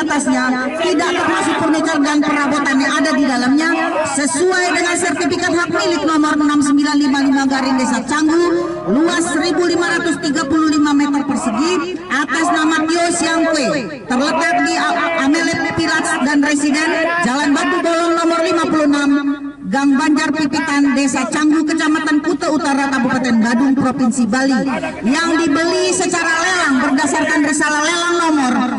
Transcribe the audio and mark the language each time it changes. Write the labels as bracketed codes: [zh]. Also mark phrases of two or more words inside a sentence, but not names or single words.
[id] atasnya tidak termasuk furniture dan perabotan yang ada di dalamnya sesuai dengan sertifikat hak milik nomor 6955 garing Desa Canggu luas 1535 meter persegi atas nama Tio Siangkwe terletak di Amelet Pilats dan Residen Jalan Batu Bolong nomor 56 Gang Banjar Pipitan, Desa Canggu, Kecamatan Kuta Utara, Kabupaten Badung, Provinsi Bali, yang dibeli secara lelang berdasarkan risalah lelang nomor